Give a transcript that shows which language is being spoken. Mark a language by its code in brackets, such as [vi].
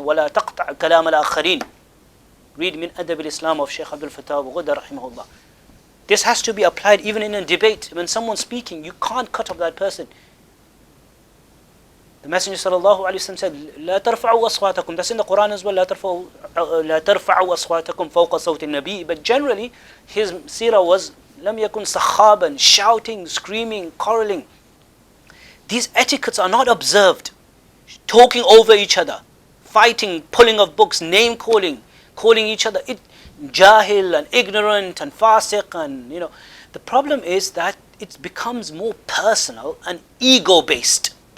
[ar] وَلَا تَقْطَعْ كَلَامَ الْآخَرِينَ. [en] Read Min Adab al-Islam of Shaykh Abdul Fattah Ghudda rahimahullah. This has to be applied even in a debate. When someone's speaking, you can't cut off that person. The Messenger sallallahu alaihi wasallam said, [ar] "لا ترفعوا أصواتكم." [en] That's in the Quran as well. [ar] لا ترفعوا أصواتكم فوق صوت النبي. [en] But generally, his seerah was [ar] لم يكن صخابا, [en] shouting, screaming, quarreling. These etiquettes are not observed. Talking over each other, fighting, pulling of books, name calling each other, jahil and ignorant and fasiq, and the problem is that it becomes more personal and ego based.